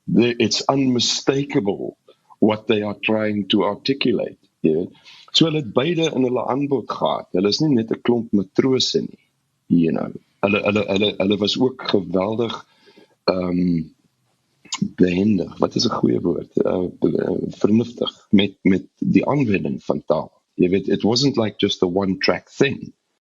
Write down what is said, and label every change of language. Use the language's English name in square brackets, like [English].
[English] It's unmistakable what they are trying to articulate. Yeah. [Afrikaans] So hulle het beide in hulle aanbod gehad. Hulle is nie net 'n klomp matrose nie. [English] You know. [Afrikaans] Hulle was ook geweldig behendig. Wat is 'n goeie woord? Vernuftig met die aanwending van taal. Jy weet, [English] it wasn't like just a one-track thing.